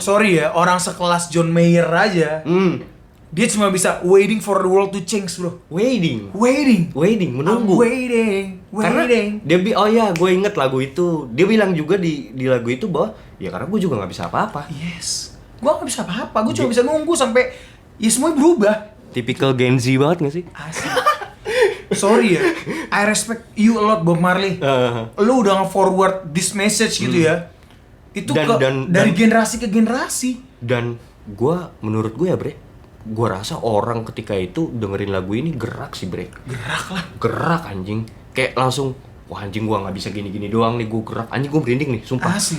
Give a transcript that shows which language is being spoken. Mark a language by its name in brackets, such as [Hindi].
[Indonesian] Sorry ya, orang sekelas John Mayer aja. Dia cuma bisa [English] waiting for the world to change, [Indonesian] bro. Waiting, menunggu. Karena gue inget lagu itu. Dia bilang juga di lagu itu bahwa ya karena gue juga nggak bisa apa-apa. Yes, gue nggak bisa apa-apa. Gue cuma bisa nunggu sampai ya semuanya berubah. Tipikal Gen Z banget nggak sih? Asik. Sorry ya, [English] I respect you a lot, Bob Marley. [Indonesian] Lu udah nge-forward [English] this message [Indonesian] gitu ya. Itu dari generasi ke generasi. Dan menurut gue ya, Bre, gue rasa orang ketika itu dengerin lagu ini gerak sih, Bre. Gerak anjing. Kayak langsung, wah anjing gue gak bisa gini-gini doang nih, gue gerak. Anjing gue merinding nih, sumpah.